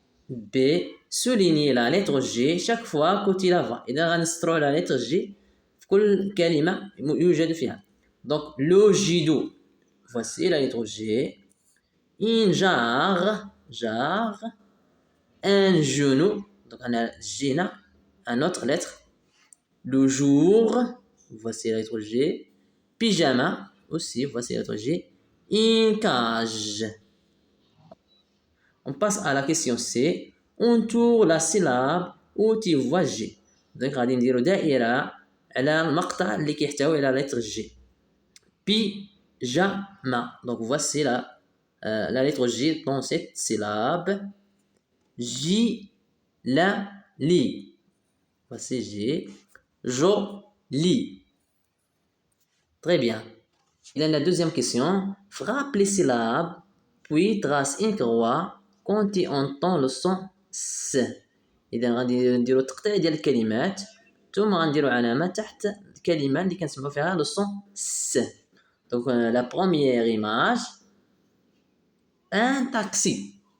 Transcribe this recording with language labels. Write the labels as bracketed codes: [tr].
[fr] B, souligner la lettre G chaque fois que tu la vois. [ar] إذا غنسطرو [fr] la lettre G [ar] في كل كلمة يوجد فيها. [fr] Donc le judo, voici la lettre G. Une jarre, un genou, donc on a G là, une autre lettre. Le jour, voici la lettre G. Pyjama, aussi, voici la lettre G. Une cage. On passe à la question C. Entoure la syllabe où tu vois G. [ar] Donc, غادي نديرو دائرة على المقطع اللي كيحتوي على lettre G. [fr] Pyjama. Donc, voici la lettre G dans cette syllabe. J, la, li. Voici G. Joli. Très bien. Dans la deuxième question, frappe les syllabes, puis trace une croix quand tu entends le son S. [ar] إذا غادي نديرو التقطيع ديال الكلمات ثم غنديرو علامة تحت الكلمة اللي كنسمعو فيها [fr] le son S. Donc la première image, un taxi.